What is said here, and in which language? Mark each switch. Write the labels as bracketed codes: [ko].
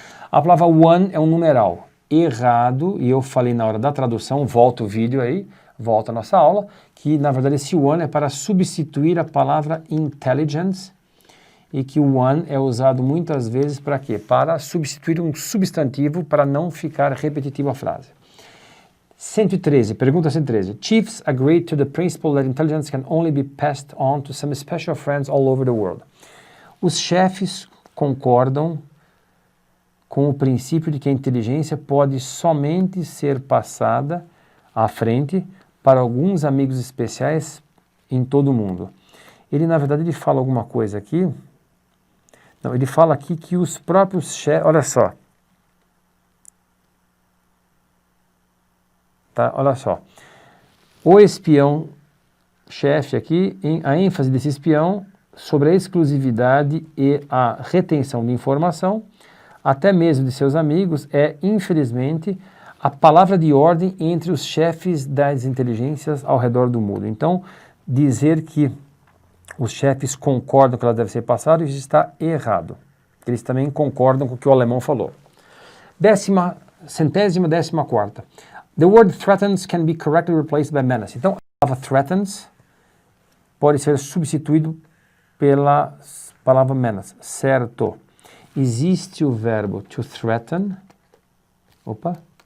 [pt] A palavra one é um numeral. Errado, e eu falei na hora da tradução, volta o vídeo aí, volta a nossa aula, que na verdade esse one é para substituir a palavra intelligence, e que o one é usado muitas vezes para quê? Para substituir um substantivo para não ficar repetitiva a frase. 113, pergunta 113. [en] Chiefs agreed to the principle that intelligence can only be passed on to some special friends all over the world. [pt] Os chefes concordam com o princípio de que a inteligência pode somente ser passada à frente para alguns amigos especiais em todo o mundo. Ele, na verdade, ele fala alguma coisa aqui. Não, ele fala aqui que os próprios chefes... Olha só. Tá, olha só. O espião-chefe aqui, a ênfase desse espião sobre a exclusividade e a retenção de informação, até mesmo de seus amigos, é, infelizmente, a palavra de ordem entre os chefes das inteligências ao redor do mundo. Então, dizer que os chefes concordam que ela deve ser passada, isso está errado. Eles também concordam com o que o alemão falou. 114ª. [en] The word threatens can be correctly replaced by menace. [pt] Então, a palavra threatens pode ser substituído pela palavra menace. Certo. Existe o verbo to threaten. Opa.